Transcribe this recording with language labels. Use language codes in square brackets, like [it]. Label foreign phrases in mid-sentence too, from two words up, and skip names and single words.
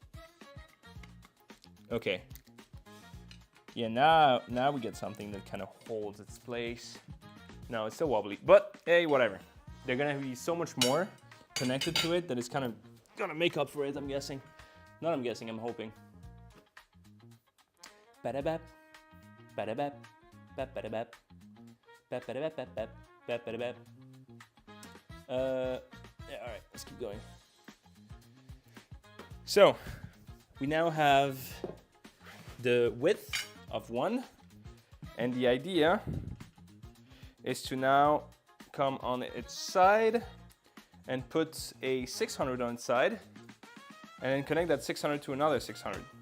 [en] Okay. Yeah, now we get something that kind of holds its place. No, it's still wobbly, but hey, whatever. They're gonna be so much more connected to it that it's kind of gonna make up for it, I'm guessing. Not I'm guessing, I'm hoping. Ba-da-bap, ba-da-bap, bap-ba-da-bap, bap-ba-da-bap-bap-bap, bap-ba-da-bap. Yeah, all right, let's keep going. So, we now have the width of 1, and the idea is to now come on its side and put a 600 on its side and then connect that 600 to another 600.